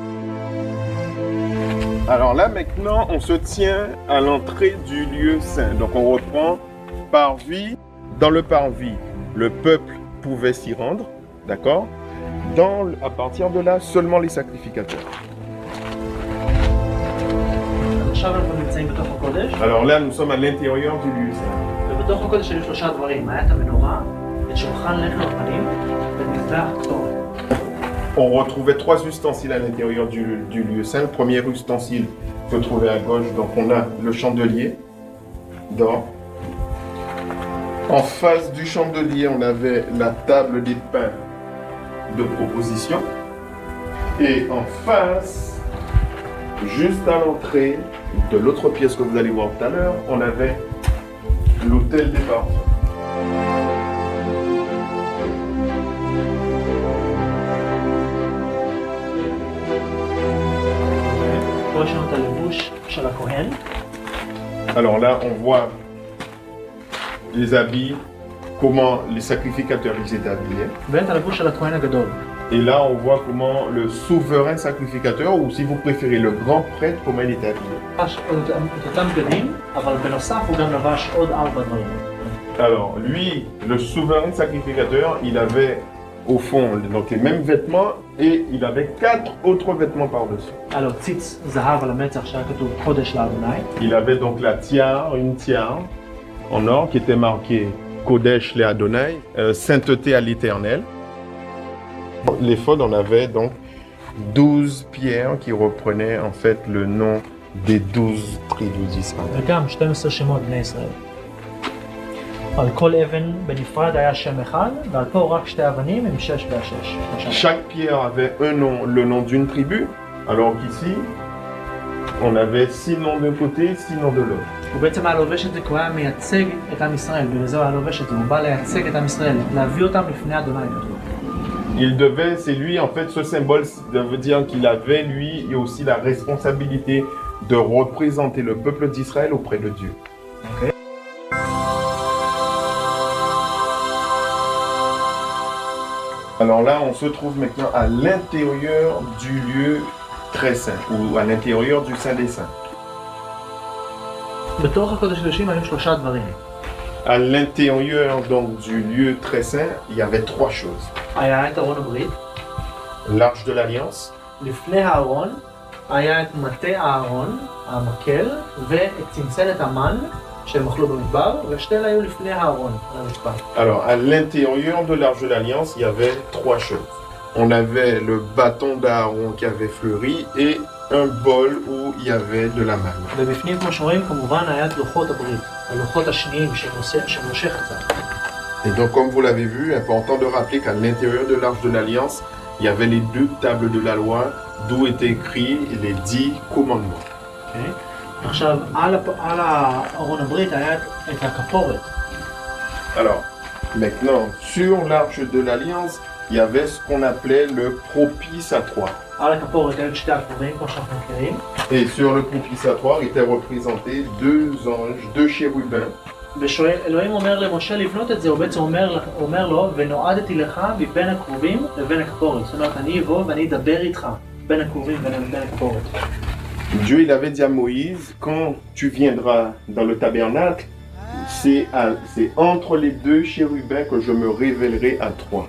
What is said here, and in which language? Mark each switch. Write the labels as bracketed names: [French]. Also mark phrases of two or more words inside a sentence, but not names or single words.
[French] Alors là, maintenant, on se tient à l'entrée du lieu saint. Donc, on reprend parvis. Dans le parvis, le peuple pouvait s'y rendre, d'accord? À partir de là, seulement les sacrificateurs. [Hebrew] עכשיו אנחנו נמצאים בתוך הקודש, [French] Alors là, nous sommes à l'intérieur du lieu saint. [Hebrew] ובתוך הקודש היו 3 דברים, היה את המנורה, את שולחן לחם הפנים ואת מזבח קטורת. [French] On retrouvait 3 ustensiles à l'intérieur du lieu saint. Le premier ustensile se trouvait à gauche, donc on a le chandelier d'or. En face du chandelier, on avait la table des pains de proposition. Et en face, juste à l'entrée de l'autre pièce que vous allez voir tout à l'heure, on avait l'autel des parfums. [Hebrew] פה יש לנו את הלבוש של הכהן. [French] Alors là, on voit les habits, comment les sacrificateurs ils étaient habillés. [Hebrew] ואת הלבוש של הכהן הגדול. [French] Et là, on voit comment le souverain sacrificateur, ou si vous préférez le grand prêtre, comment il était habillé. [Hebrew] לבש את אותם בגדים, אבל בנוסף הוא גם לבש עוד 4 דברים. [French] Alors, lui, le souverain sacrificateur, il avait au fond donc les mêmes vêtements et il avait 4 autres vêtements par-dessus. [Hebrew] היה לו ציץ זהב על המצח שהיה כתוב קודש לאדוני. [French] Il avait donc la tiare, une tiare en or qui était marquée [Hebrew] קודש לאדוני, [French] sainteté à l'Éternel. L'éphod, on avait donc 12 pierres qui reprenaient en fait le nom des 12 tribus d'Israël. [Hebrew] וגם 12 שמות בני ישראל. על כל אבן בנפרד היה שם אחד, ועל פה רק שתי אבנים עם 6 ו-6. [French] Chaque pierre avait un nom, le nom d'une tribu, alors qu'ici, on avait 6 noms d'un côté, 6 noms de l'autre. [Hebrew] הוא בעצם היה לובש את זה כי הוא היה מייצג את עם ישראל, בגלל זה הוא היה לובש את זה, הוא בא לייצג את עם ישראל, להביא אותם לפני אדוני. [French] Il devait, c'est lui en fait, ce symbole veut dire qu'il avait lui et aussi la responsabilité de représenter le peuple d'Israël auprès de Dieu. Okay. Alors là, on se trouve maintenant à l'intérieur du lieu très saint, ou à l'intérieur du Saint des Saints. [Hebrew] בתוך הקודש הקדושים היו 3 דברים. [French] À l'intérieur donc du lieu très saint, il y avait 3 choses. [Hebrew] היה את ארון הברית, [French] L'arche de l'Alliance, [Hebrew] לפני הארון היה את מטה הארון, המקל, ואת צנצנת המן שהם אכלו במדבר, ושתי אלה היו לפני הארון, על המזבח. [French] alors à l'intérieur de l'arche de l'Alliance, il y avait 3 choses. On avait le bâton d'Aaron qui avait fleuri et un bol où il y avait de la manne. [Hebrew] ובפנים, כמו שרואים, כמובן היה את לוחות הברית, הלוחות השניים שמשה חצה. [French] Et donc comme vous l'avez vu, important de rappeler qu'à l'intérieur de l'arche de l'Alliance, il y avait les 2 tables de la loi d'où étaient écrits les 10 commandements. Okay. [Hebrew] עכשיו, על הארון הברית היה את הכפורת. [French] Alors, maintenant, sur l'arche de l'Alliance, il y avait ce qu'on appelait le propitiatoire. [Hebrew] על הכפורת היו 2 הכפורים, כמו שאנחנו מכירים. [French] Et sur le propitiatoire étaient représentés 2 anges, 2 chérubins. [Hebrew] ואלוהים אומר למשה לבנות את זה, הוא בעצם אומר לו, ונועדתי לך מבין הקרובים לבין הכפורת. זאת אומרת, אני אבוא ואני אדבר איתך בין הקרובים ובין הכפורת. [French] Dieu il avait dit à Moïse, quand tu viendras dans le tabernacle, c'est entre les 2 chérubins que je me révélerai à toi.